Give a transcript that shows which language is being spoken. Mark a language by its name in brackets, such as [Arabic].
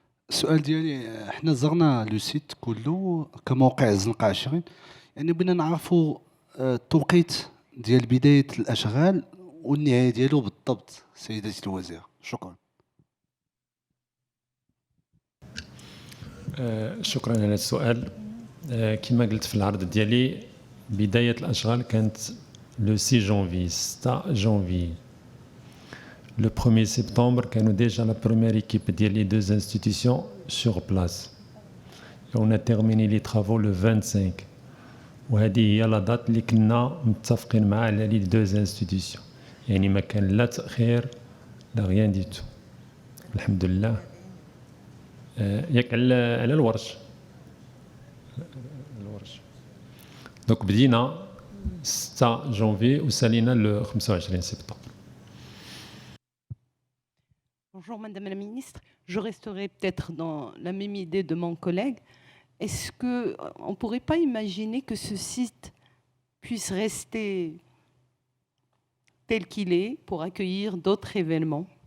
[Arabic] السؤال ديالي، احنا زرنا [French] لو سيت [Arabic] كله كموقع الزنقة 20، يعني بغينا نعرفوا التوقيت ديال بداية الأشغال والنهاية ديالو بالضبط سيدتي الوزيرة. شكرا. شكرا على السؤال. كما قلت في العرض ديالي، بداية الأشغال كانت لو 6 جانفي 6 جانفي. [French] Le 1er septembre, [Arabic] كانوا [French] déjà la première équipe des deux institutions sur place. Et on a terminé les travaux le 25. [Arabic] وهذه هي [French] لا دات [Arabic] اللي كنا متفقين معها على [French] لي deux institutions. [Arabic] يعني ما كان لا تأخير لا [French] rien du tout. [Arabic] الحمد لله. ياك على الورش. دونك بدينا 6 جانفي وسالينا [French] le 25 septembre. Bonjour Madame la Ministre, je resterai peut-être dans la même idée de mon collègue. Est-ce qu'on ne pourrait pas imaginer que ce site puisse rester tel qu'il est pour accueillir d'autres événements?